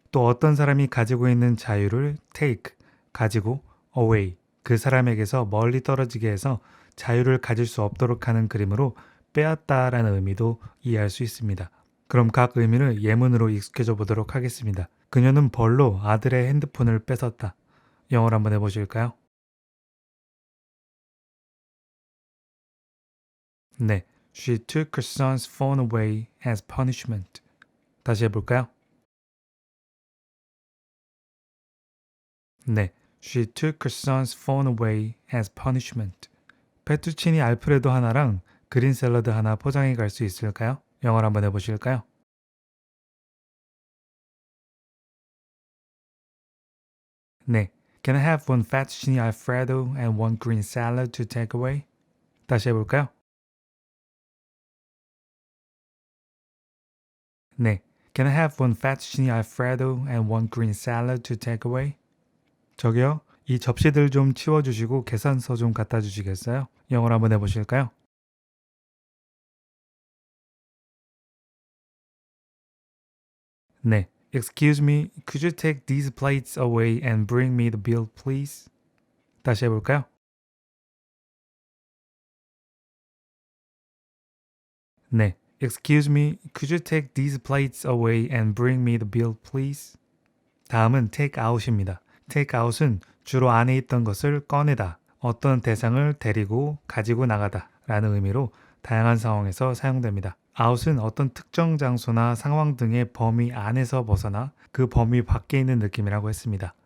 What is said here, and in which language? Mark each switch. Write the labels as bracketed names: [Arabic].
[Korean] 또 어떤 사람이 가지고 있는 자유를 take, 가지고 away, 그 사람에게서 멀리 떨어지게 해서 자유를 가질 수 없도록 하는 그림으로 빼앗다라는 의미도 이해할 수 있습니다. 그럼 각 의미를 예문으로 익숙해져 보도록 하겠습니다. 그녀는 벌로 아들의 핸드폰을 뺏었다. 영어로 한번 해보실까요? 네, [English] She took her son's phone away as punishment. [Korean] 다시 해볼까요? 네, [English] She took her son's phone away as punishment. [Korean] 페투치니 알프레도 하나랑 그린 샐러드 하나 포장해 갈 수 있을까요? 영어로 한번 해보실까요? 네, [English] Can I have one fettuccine alfredo and one green salad to take away? [Korean] 다시 해볼까요? 네, [English] Can I have one fettuccine alfredo and one green salad to take away? [Korean] 저기요, 이 접시들 좀 치워주시고 계산서 좀 갖다 주시겠어요? 영어로 한번 해보실까요? 네, [English] Excuse me, could you take these plates away and bring me the bill, please? [Korean] 다시 해볼까요? 네, [English] Excuse me, could you take these plates away and bring me the bill, please? [Korean] 다음은 take out입니다. take out은 주로 안에 있던 것을 꺼내다, 어떤 대상을 데리고 가지고 나가다 라는 의미로 다양한 상황에서 사용됩니다. out은 어떤 특정 장소나 상황 등의 범위 안에서 벗어나 그 범위 밖에 있는 느낌이라고 했습니다.